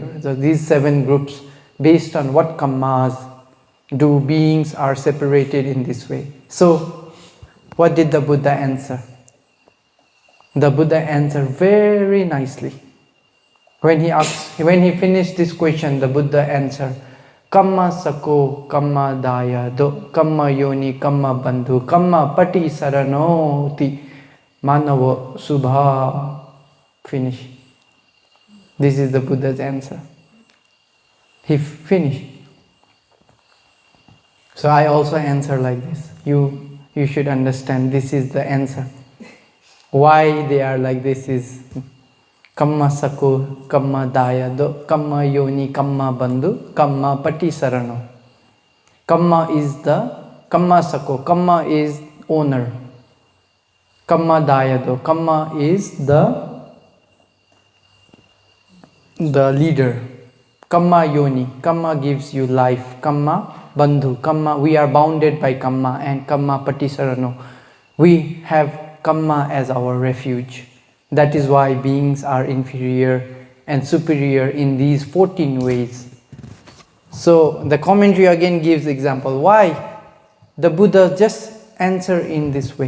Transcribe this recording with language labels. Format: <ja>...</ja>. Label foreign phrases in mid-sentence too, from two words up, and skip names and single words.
<en>So these 7 groups, based on what kammas do beings are separated in this way. So what did the Buddha answer? The Buddha answered very nicely. When he finished this question, the Buddha answered,</en> <pi>Kamma sako, kamma daya, do, kamma yoni, kamma bandhu, kamma pati saranoti, manavo subha.</pi> <en>Finish. This is the Buddha's answer. He finished. So I also answer like this. You should understand this is the answer. Why they are like this is</en> <pi>Kamma sako, kamma daya, do, kamma yoni, kamma bandhu, kamma pati sarano.</pi> <en>Kamma is the,</en> <pi>kamma sako,</pi> <en>kamma is owner.</en> <pi>Kamma daya, do,</pi> <en>kamma is the leader.</en> <pi>Kamma yoni,</pi> <en>kamma gives you life.</en> <pi>Kamma bandhu, kamma,</pi> <en>we are bounded by kamma, and</en> <pi>kamma pati sarano.</pi> <en>We have kamma as our refuge. That is why beings are inferior and superior in these 14 ways. So the commentary again gives example. Why the Buddha just answer in this way?</en>